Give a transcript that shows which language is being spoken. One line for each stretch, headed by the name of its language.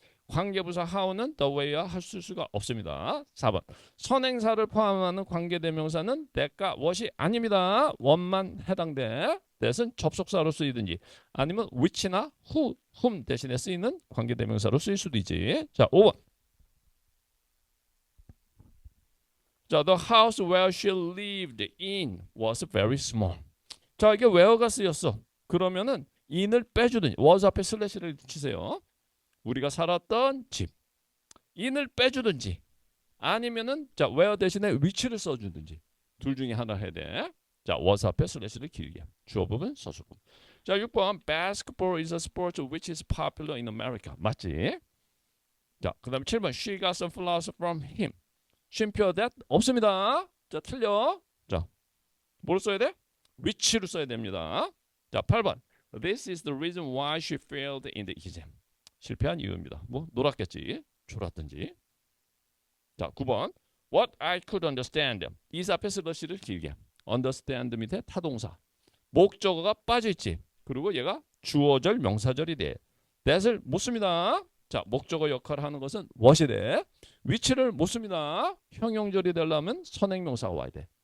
Korean: 관계부사 how는 the way와 쓸 수가 없습니다. 4번 선행사를 포함하는 관계대명사는 that과 what이 아닙니다. what만 해당돼. that은 접속사로 쓰이든지 아니면 which나 whom 대신에 쓰이는 관계대명사로 쓰일 수도 있지. 자, 5번.
English: 자, the house where she lived in was very small.
Korean: 자, 이게 where가 쓰였어. 그러면은 in을 빼주든지 was 앞에 슬래시를 치세요. 우리가 살았던 집. in을 빼주든지 아니면은 자, where 대신에 which를 써주든지 둘 중에 하나 해야 돼. 자, was 앞에 슬래시를 길게. 주어 부분, 서술 부분.
English: 자, 6번 basketball is a sport which is popular in America.
Korean: 맞지?
English: 자, 그 다음에 7번 she got some flowers from him.
Korean: 쉼표 that 없습니다. 자, 틀려. 자, 뭘 써야 돼? which를 써야 됩니다.
English: 자, 8번 this is the reason why she failed in the exam.
Korean: 실패한 이유입니다. 뭐 놀았겠지. 졸았든지.
English: 자, 9번 what I could understand.
Korean: is 앞에 슬러시를 길게. understand 밑에 타동사. 목적어가 빠져있지. 그리고 얘가 주어절 명사절이 돼. that을 못 씁니다. 자, 목적어 역할을 하는 것은 what이 돼. which를 못 씁니다. 형용절이 되려면 선행명사가 와야 돼.